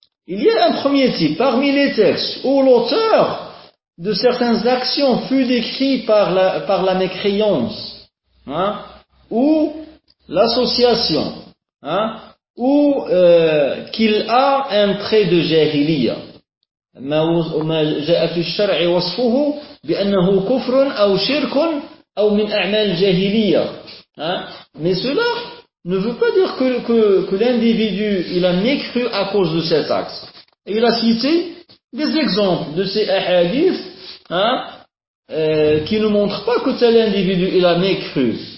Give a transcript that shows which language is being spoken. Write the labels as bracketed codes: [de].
[fr] Il y a un premier type parmi les textes où l'auteur de certaines actions fut décrit par la mécréance, ou l'association, hein, ou qu'il a un trait de jahiliya. [ar] ما جاء في الشرع وصفه بأنه كفر أو شرك أو من أعمال جاهلية. [fr] Mais cela ne veut pas dire que l'individu il a mécru à cause de cet acte. Il a cité des exemples de ces hadiths, hein, qui ne montrent pas que tel individu il a mécru.